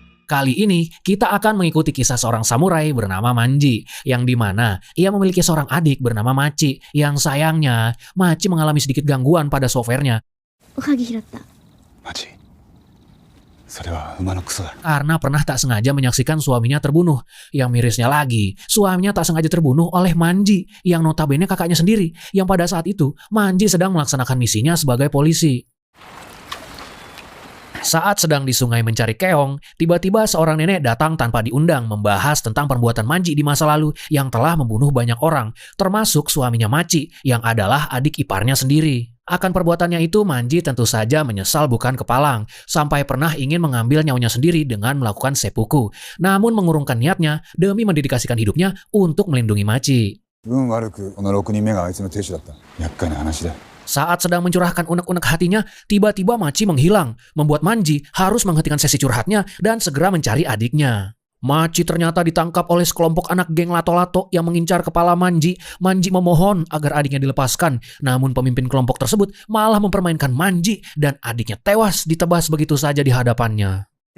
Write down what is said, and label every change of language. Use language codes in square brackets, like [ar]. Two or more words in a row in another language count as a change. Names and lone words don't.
[id] Kali ini kita akan mengikuti kisah seorang samurai bernama Manji, yang dimana ia memiliki seorang adik bernama Machi, yang sayangnya Machi mengalami sedikit gangguan pada softwarenya. [ja] おはぎ拾った。マジそれは馬のクソだ。 [id] Karena pernah tak sengaja menyaksikan suaminya terbunuh. Yang mirisnya lagi, suaminya tak sengaja terbunuh oleh Manji, yang notabene kakaknya sendiri, yang pada saat itu Manji sedang melaksanakan misinya sebagai polisi. Saat sedang di sungai mencari keong, tiba-tiba seorang nenek datang tanpa diundang membahas tentang perbuatan Manji di masa lalu yang telah membunuh banyak orang, termasuk suaminya Machi yang adalah adik iparnya sendiri. Akan perbuatannya itu, Manji tentu saja menyesal bukan kepalang, sampai pernah ingin mengambil nyawanya sendiri dengan melakukan seppuku, namun mengurungkan niatnya demi mendedikasikan hidupnya untuk melindungi Machi. [ja] 運悪くこの6人目があいつの亭主だった。厄介な話だ。 [id] Saat sedang mencurahkan unek-unek hatinya, tiba-tiba Machi menghilang, membuat Manji harus menghentikan sesi curhatnya dan segera mencari adiknya. Machi ternyata ditangkap oleh sekelompok anak geng lato-lato yang mengincar kepala Manji. Manji memohon agar adiknya dilepaskan, namun pemimpin kelompok tersebut malah mempermainkan Manji dan adiknya tewas ditebas begitu saja di hadapannya.